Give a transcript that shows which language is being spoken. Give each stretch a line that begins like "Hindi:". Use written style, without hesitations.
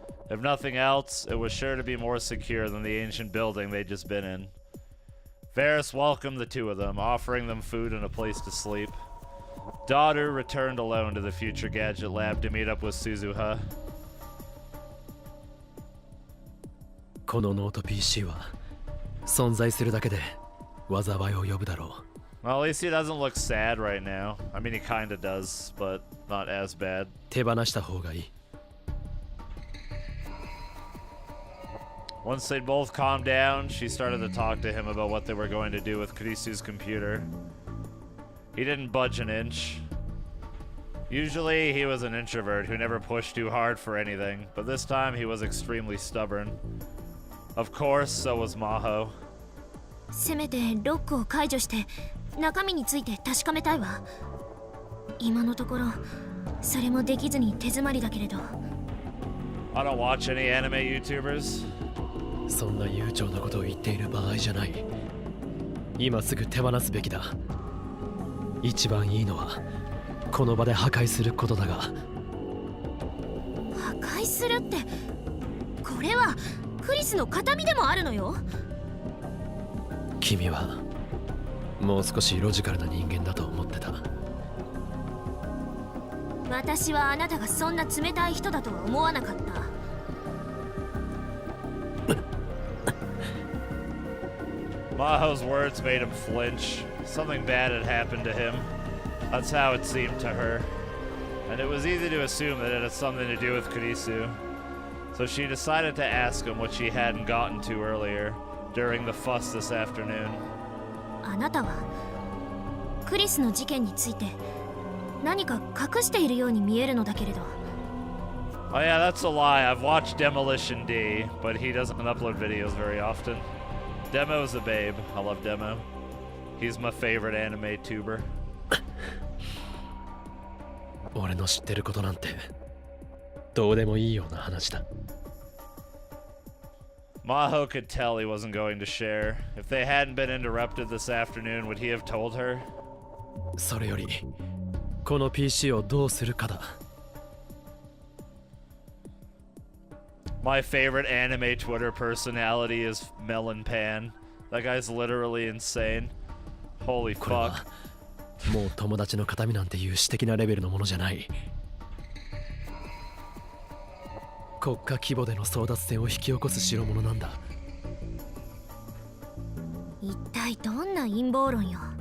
English: If nothing else, it was sure to be more secure than the ancient building they'd just been in. Ferris welcomed the two of them, offering them food and a place to sleep. Daughter returned alone to the future gadget lab to meet up with Suzuha.
Japanese: このノート PC は存在するだけで災いを呼ぶだろう。
English: Well, at least he doesn't look sad right now. I mean, he kinda does, but not as bad.
Japanese: 手放した方がいい。
English: Once they'd both calmed down, she started to talk to him about what they were going to do with Kurisu's computer. He didn't budge an inch. Usually, he was an introvert who never pushed too hard for anything, but this time he was extremely stubborn. Of course, so was Maho.
Japanese: せめてロックを解除して中身について確かめたいわ。今のところそれもできずに手詰まりだけれど。
English: I don't watch any anime YouTubers.
Japanese: そんな悠長なことを言っている場合じゃない。今すぐ手放すべきだ。一番いいのはこの場で破壊することだが。破壊するって、これはクリスの形見でもあるのよ。君はもう少しロジカルな人間だと思ってた。私はあなたがそんな冷たい人だとは思わなかった。
English: Maho's words made him flinch. Something bad had happened to him. That's how it seemed to her. And it was easy to assume that it had something to do with Kurisu. So she decided to ask him what she hadn't gotten to earlier during the fuss this afternoon.
Japanese: あなたはクリスの事件について何か隠しているように見えるのだけれど。
English: Oh yeah, that's a lie. I've watched Demolition D, but he doesn't upload videos very often. Demo's a babe. I love Demo. He's my favorite anime tuber.
Japanese: 俺の知ってることなんてどうでもいいような話だ。
English: Maho could tell he wasn't going to share. If they hadn't been interrupted this afternoon, would he have told her?
Japanese: それよりこの PC をどうするかだ。
English: My favorite anime Twitter personality is Melon Pan. That guy's literally insane. Holy
Japanese: これは
English: fuck.
Japanese: もう友達の形見なんていう私的なレベルのものじゃない。国家規模での争奪戦を引き起こす代物なんだ。一体どんな陰謀論よ。